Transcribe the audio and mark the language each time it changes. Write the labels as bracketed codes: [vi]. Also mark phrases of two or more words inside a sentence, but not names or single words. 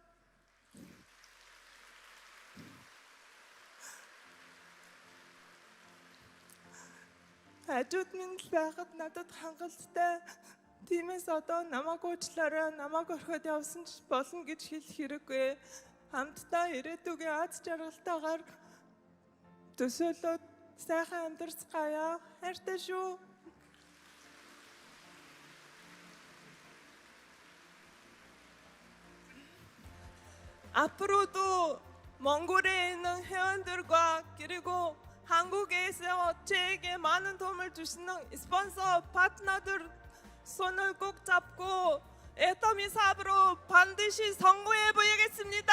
[mn] Хажууд минь л байхад надад хангалттай. Тиймээс одоо намайг уучлаарай, намайг орхиод явсан ч болно гэж хэлэх хэрэггүй. Хамтдаа ирээдүгийн аз жаргалтайгаар төсөөлөд сайхан амьдарцгаая. Хайртай шүү. [ko] 앞으로도 몽골에 있는 회원들과 그리고 한국에서 저에게 많은 도움을 주시는 스폰서 파트너들 손을 꼭 잡고 애터미 사업으로 반드시 성공해 보이겠습니다.